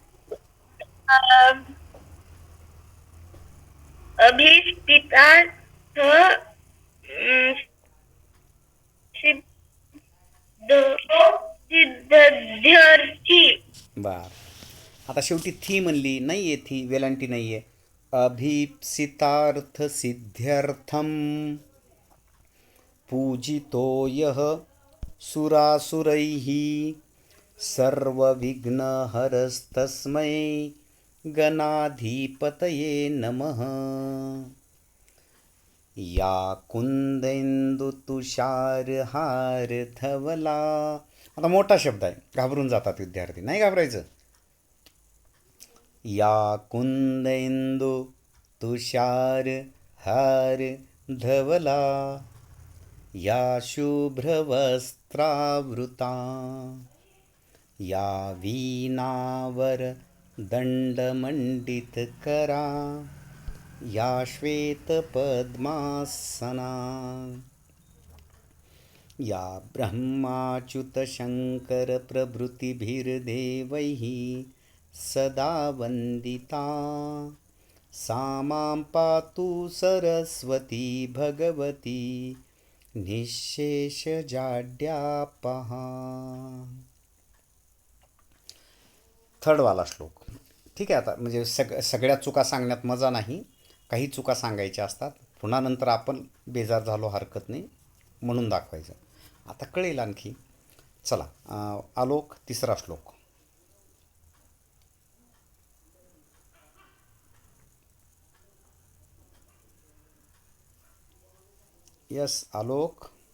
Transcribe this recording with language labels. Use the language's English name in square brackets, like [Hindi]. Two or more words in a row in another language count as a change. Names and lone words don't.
[Sanskrit] अभिष्टितार्थ सिद्ध्यर्थी. [Marathi] बर. आता शेवटी थी म्हणली नाही आहे, थी वेलांटी नाही आहे. [Sanskrit] अभीप्सितार्थ सिद्ध्यर्थम पूजितो यः सुरासुरैः सर्वविघ्नहरस्तस्मै गणाधिपतये नमः. या कुंदेन्दुतुषारहार धवला. [Marathi] आता मोठा शब्द आहे, घाबरून जातात विद्यार्थी, नाही घाबरायचं. [Sanskrit] या कुंदेन्दु तुषार हार धवला या शुभ्रवस्त्रावृता या वीणावर दंडमंडितकरा या श्वेतपद्मासना या ब्रह्माच्युतशङ्करप्रभृतिभिर्देवैः सदा वन्दिता सा मां पातु सरस्वती भगवती निःशेषजाड्यापहा. [Marathi] थर्डवाला श्लोक. ठीक आहे. आता म्हणजे सगळ्या चुका सांगण्यात मजा नाही, काही चुका सांगायच्या असतात. पुन्हा नंतर आपण बेजार झालो हरकत नाही म्हणून दाखवायचं. आता कळेल आणखी. चला, आलोक तिसरा श्लोक. यस आलोक.